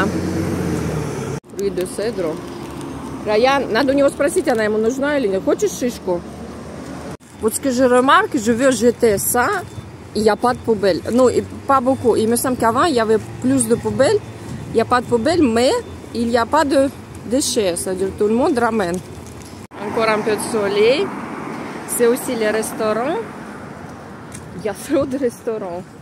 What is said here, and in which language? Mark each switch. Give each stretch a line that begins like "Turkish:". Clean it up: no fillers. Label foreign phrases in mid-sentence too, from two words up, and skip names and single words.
French: Fruit de cèdre. Ryan,
Russian: надо у него спросить, она ему нужна или нет. Хочешь шишку?
French: Вот ce que je remarque, je veux jeter ça, il n'y a pas de poubelle. Non, pas beaucoup. Il me semble qu'avant, il y avait plus de poubelles. Il n'y a pas de poubelle, mais il n'y a pas de déchets. C'est-à-dire tout le monde ramène. Encore un peu de soleil. C'est aussi les restaurants. Il y a trop de restaurants.